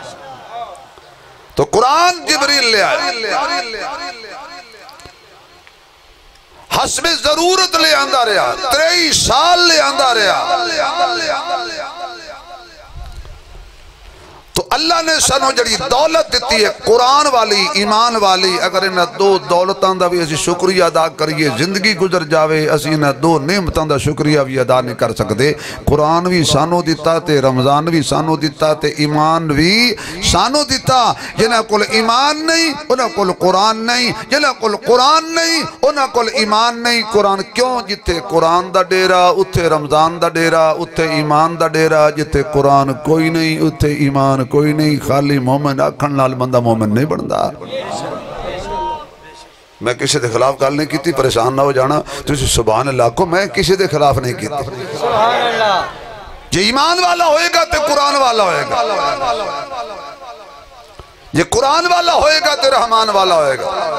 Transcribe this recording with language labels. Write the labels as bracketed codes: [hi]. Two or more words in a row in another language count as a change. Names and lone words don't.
[pa] تو قرآن جبریل لے آئے حسب ضرورت لے آندہ رہا 23 سال لے آندہ رہا. تو اللہ نے سانو جڑی دولت دیتی ہے قرآن والی ایمان والی اگر انہاں 2 دولتاں دا بھی اسی شکریہ ادا کریے زندگی گزر جاوے اسی انہاں 2 نعمتاں دا شکریہ بھی ادا نہیں کر سکتے. قرآن بھی سانو دیتا تے رمضان بھی سانو دیتا تے ایمان بھی سانو دیتا. جنہاں کل ایمان نہیں انہاں کل قرآن نہیں جنہاں کل قرآن نہیں انہاں کل ایمان نہیں. قرآن کیوں جتے قرآن دا ڈیرا اتھے رمضان دا ڈیرا اتھے ایمان دا ڈیرا جتے قرآن کوئی نہیں اتھے ایمان کوئی نہیں. خالی مومن آکھن نال بندہ مومن نہیں بندا. میں کسی دے خلاف گل نہیں کیتی پریشان نہ ہو جانا تو اسی [ar] سبحان اللہ [pa] کو میں کسی دے خلاف نہیں کیتی. [ar] سبحان اللہ. [pa] یہ ایمان والا ہوئے گا تو قرآن والا ہوئے گا یہ قرآن والا ہوئے گا تو رحمان والا ہوئے گا.